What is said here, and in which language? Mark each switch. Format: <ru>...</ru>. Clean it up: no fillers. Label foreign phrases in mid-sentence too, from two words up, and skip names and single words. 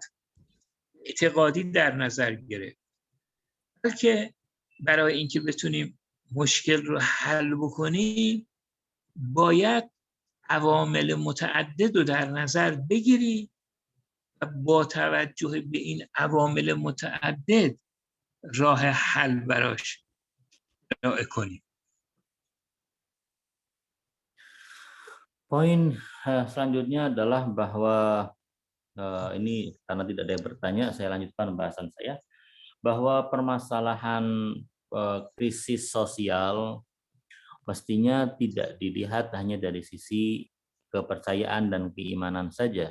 <fa>اعتقادی در نظر گرفت، بلکه برای اینکه بتونیم مشکل رو حل بکنیم باید عوامل متعدد رو در نظر بگیریم و با توجه به این عوامل متعدد راه حل براش ارائه کنیم.</fa> <id>Poin selanjutnya adalah bahwa ini karena tidak ada yang bertanya, saya lanjutkan pembahasan saya, bahwa permasalahan krisis sosial mestinya tidak dilihat hanya dari sisi kepercayaan dan keimanan saja.</id>